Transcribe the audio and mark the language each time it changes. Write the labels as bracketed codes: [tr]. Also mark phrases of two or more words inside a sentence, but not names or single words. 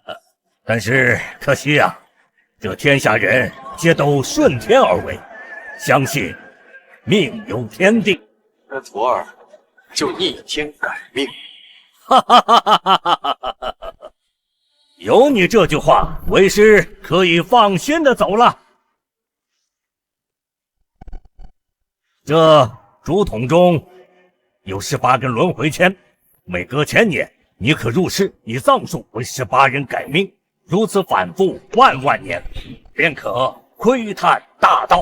[zh] 但是可惜呀，這天下人皆都順天而為，相信命由天定。那徒兒就逆天改命。哈哈哈哈哈哈！有你這句話，為師可以放心的走了。這竹筒中有18根輪迴籤，每隔1000年，你可入世，以藏術為18人改命，如此反復萬年，便可窺探大道。